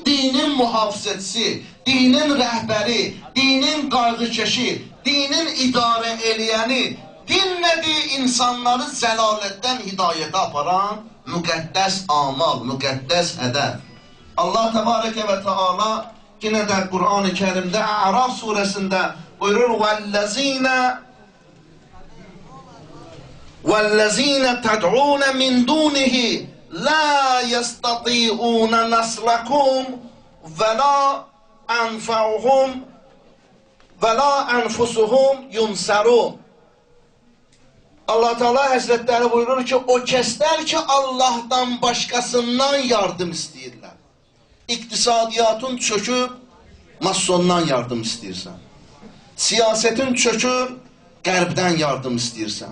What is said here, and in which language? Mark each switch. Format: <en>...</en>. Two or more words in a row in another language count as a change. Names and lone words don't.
<az>Dinin mühafizəçisi, dinin rəhbəri, dinin qayğıkeşi, dinin idarə eləyəni, din nədir? İnsanları zəlalətdən hidayətə aparan müqəddəs amal, müqəddəs hədəf.</az> <ar>الله تبارك وتعالى</ar> <tr>yine de Kur'an-ı Kerim'de A'raf suresinde buyurur</tr> <ar>وَالَّذ۪ينَ تَدْعُونَ مِنْ دُونِهِ لَا يَسْتَطِيعُونَ نَصْرَكُمْ وَلَا أَنْفُسُهُمْ يُنْسَرُونَ.</ar> <tr>Allah Teala Hazretleri buyurur ki, o kesler ki Allah'tan başkasından yardım istəyirlər.</tr> <az>İqtisadiyyatın çökür, masondan yardım istəyirsən. Siyasetin çökür, qərbdən yardım istəyirsən.</az>